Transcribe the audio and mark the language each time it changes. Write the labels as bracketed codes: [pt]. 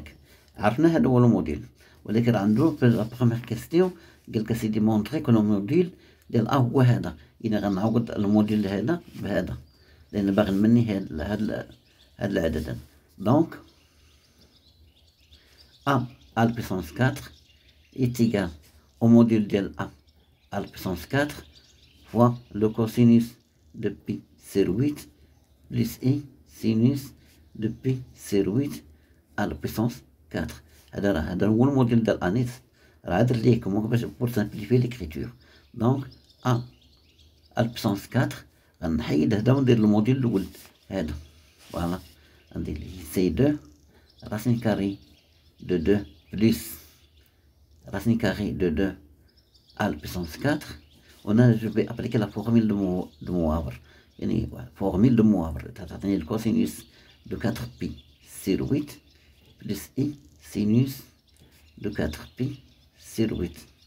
[ar] ياك عرفنا هذا هو الموديل، ولكن عنده في لا بروميير كيستيون قالك سيدي مونطري كو الموديل ديال ا هو هذا. انا غنعوض الموديل هذا بهذا لان باغي نمني هاد العدد. دونك [fr] a à la puissance 4 est égal au module de a à la puissance 4 fois le cosinus de pi sur 8 plus i sinus de pi sur 8 à la puissance 4. [ar] هذا هو الموديل ديال انيس راه درت ليه كومون باش بور سامبليفي ليكريتور. دونك ا على puissance 4 غنحيد هذا وندير الموديل الاول هذا. فوالا غندير ليه سي [fr] 2 racine carrée de 2 plus racine carrée de 2 à la puissance 4. Je vais appliquer la formule de Moivre. [ar] يعني [fr] formule de Moivre تعطيني le cosinus de 4pi sur 8 plus i sinus de 4pi sur 8.